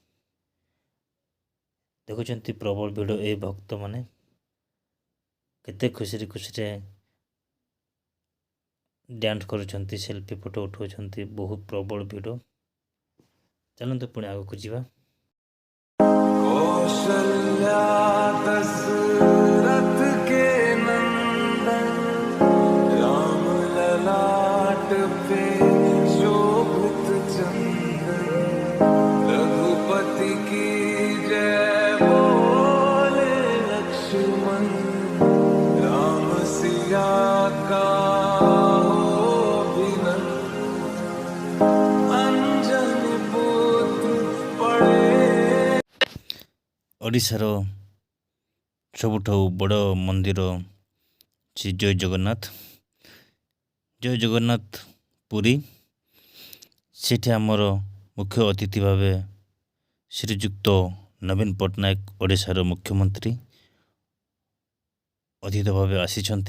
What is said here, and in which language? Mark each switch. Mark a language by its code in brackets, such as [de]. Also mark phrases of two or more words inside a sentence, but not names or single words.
[or] ଦେଖୁଛନ୍ତି ପ୍ରବଳ ଭିଡ଼, ଏହି ଭକ୍ତମାନେ କେତେ ଖୁସିରେ ଡ୍ୟାନ୍ସ କରୁଛନ୍ତି, [en] selfie photo [or] ଉଠାଉଛନ୍ତି। ବହୁତ ପ୍ରବଳ ଭିଡ଼। ଚାଲନ୍ତୁ ପୁଣି ଆଗକୁ ଯିବା। [hi] कौशल्या दशरथ के नंदन राम ललाट पे शोभित चंदन रघुपति की जय बोले लक्ष्मण राम सिया का हो अभिनंदन अंजनी पुत्र पड़े। [or] ଓଡ଼ିଶାର ସବୁଠୁ ବଡ଼ ମନ୍ଦିର ଶ୍ରୀ ଜୟ ଜଗନ୍ନାଥ। ଜୟ ଜଗନ୍ନାଥ ପୁରୀ, ସେଠି ଆମର ମୁଖ୍ୟ ଅତିଥି ଭାବେ ଶ୍ରୀଯୁକ୍ତ ନବୀନ ପଟ୍ଟନାୟକ ଓଡ଼ିଶାର ମୁଖ୍ୟମନ୍ତ୍ରୀ ଅତିଥି ଭାବେ ଆସିଛନ୍ତି।